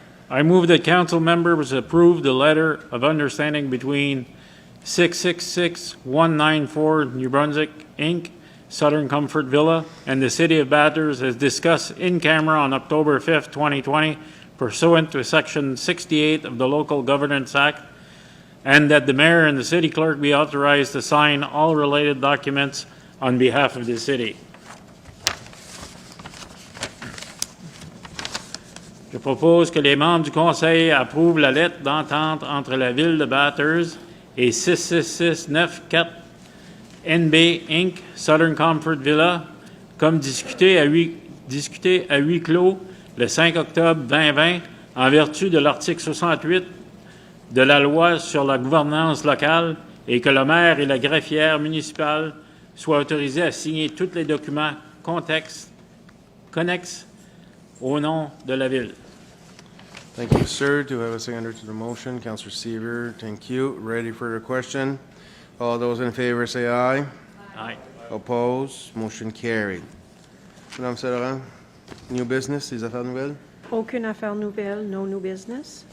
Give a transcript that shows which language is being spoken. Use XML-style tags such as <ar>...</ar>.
<en>I move that council members approve the letter of understanding between 666-194 New Brunswick, Inc., Southern Comfort Villa, and the City of Bathurst as discussed in camera on October 5th, 2020, pursuant to Section 68 of the Local Governance Act, and that the mayor and the city clerk be authorized to sign all related documents on behalf of the city.</en> <fr>Je propose que les membres du Conseil approuvent la lettre d'entente entre la Ville de Bathurst et 66694 NB Inc., Southern Comfort Villa, comme discuté à huis clos le 5 octobre 2020, en vertu de l'article 68 de la Loi sur la gouvernance locale, et que le maire et la greffière municipale soient autorisés à signer tous les documents connexes au nom de la Ville.</fr> <en>Thank you, sir. Do I have a seconder to the motion? Councillor Seaver, thank you. Ready for the question? All those in favor say aye. Aye. Opposed? Motion carried. Madame Saint-Laurent, new business,</en> <fr>les affaires nouvelles? Aucune affaire nouvelle,</fr> <en>no new business.</en>